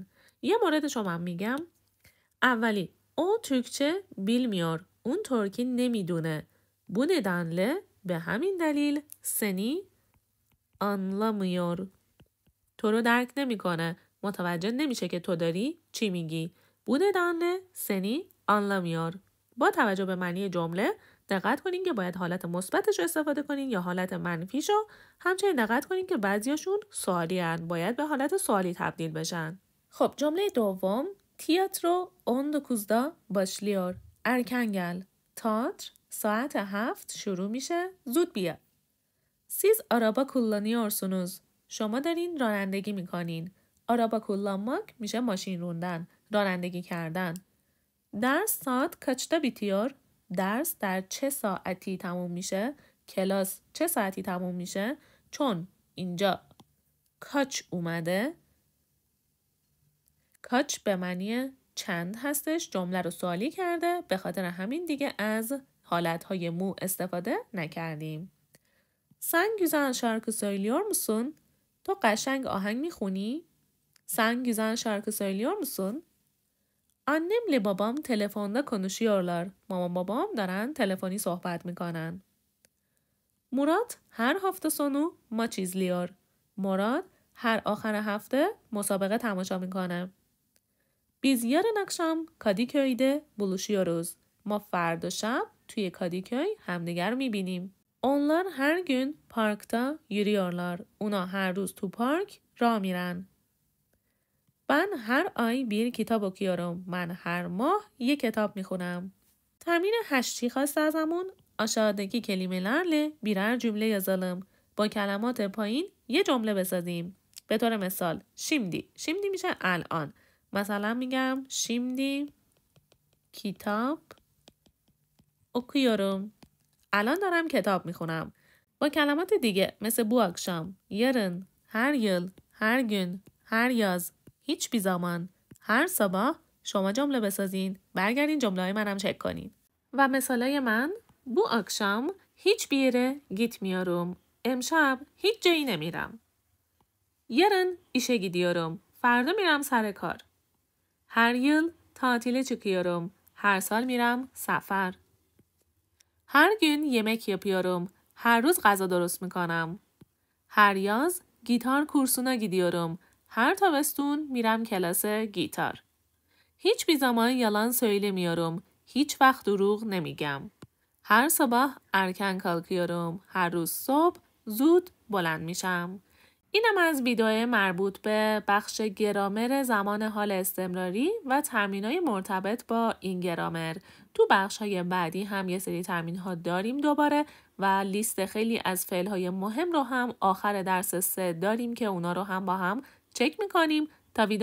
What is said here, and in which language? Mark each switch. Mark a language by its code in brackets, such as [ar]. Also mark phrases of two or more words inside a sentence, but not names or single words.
[fa] یه موردش رو من میگم. اولی [tr] o Türkçe bilmiyor. [fa] اون ترکی نمیدونه. [tr] Bu nedenle [fa] به همین دلیل [tr] seni anlamıyor. [fa] تو رو درک نمیکنه. متوجه نمیشه که تو داری چی میگی. [tr] Bu nedenle seni anlamıyor. [fa] با توجه به معنی جمله دقت کنین که باید حالت مثبتش رو استفاده کنین یا حالت منفیشو. همچنین دقت کنین که بعضیاشون سوالی هن. باید به حالت سوالی تبدیل بشن. خب جمله دوم [tr] tiyatro 19'da başlıyor. erken gel. [fa] تئاتر ساعت 7 شروع میشه. زود بیا. [tr] siz araba kullanıyorsunuz. [fa] شما دارین رانندگی میکنین. [tr] araba kullanmak [fa] میشه ماشین روندن، رانندگی کردن. درس ساعت [tr] kaçta bitiyor؟ [fa] درس در چه ساعتی تموم میشه؟ کلاس چه ساعتی تموم میشه؟ چون اینجا kaç اومده، kaç به معنی چند هستش، جمله رو سوالی کرده، به خاطر همین دیگه از حالتهای مو استفاده نکردیم. [tr] Sen güzel şarkı söylüyor musun؟ [fa] تو قشنگ آهنگ میخونی؟ [tr] Sen güzel şarkı söylüyor musun؟ Annemle babam telefonda konuşuyorlar. Mama babam [fa] دارن تلفنی صحبت میکنن. [tr] Murat her hafta sonu maç izliyor. [fa] Murat her آخر hafta مسابقه تماشا میکنه. [tr] Biz yarın akşam Kadıköy'de buluşuyoruz. [fa] ما فردا شب توی کادیکوی همدیگر میبینیم. [tr] Onlar her gün parkta yürüyorlar. Ona her [fa] روز تو پارک راه میرن. [tr] Ben her ay bir kitap okuyorum. [fa] من هر ماه یک کتاب میخونم. تمرین 8 خواسته ازمون [tr] aşağıdaki kelimelerle birer cümle yazalım. [fa] با کلمات پایین یه جمله بسازیم. به طور مثال şimdi میشه الان. مثلا میگم [tr] şimdi kitap okuyorum. [fa] الان دارم کتاب میخونم. با کلمات دیگه مثل [tr] bu akşam, yarın, her yıl, her gün, her yaz, hiçbir zaman, her sabah [fa] شما جمله بسازین. برگردین جمله های منم چک کنین. و مثالای من [tr] bu akşam hiçbir yere gitmiyorum. [fa] امشب hiç جایی نمیرم. [tr] yarın işe gidiyorum. [fa] فردا میرم سر کار. [tr] her yıl tatile çıkıyorum. [fa] her سال میرم سفر. [tr] her gün yemek yapıyorum. [fa] her روز غذا درست میکنم. [tr] her yaz gitar kursuna gidiyorum. [fa] her تابستون میرم کلاس گیتار. [tr] hiçbir zaman yalan söylemiyorum. hiç vaqt [fa] دروغ نمیگم. [tr] her sabah erken kalkıyorum. [fa] her روز صبح زود بلند میشم. اینم از ویدیو مربوط به بخش گرامر زمان حال استمراری و تمرینای مرتبط با این گرامر. تو بخش‌های بعدی هم یه سری تمرین‌ها داریم دوباره و لیست خیلی از فعل‌های مهم رو هم آخر درس 3 داریم که اونا رو هم با هم چک می‌کنیم.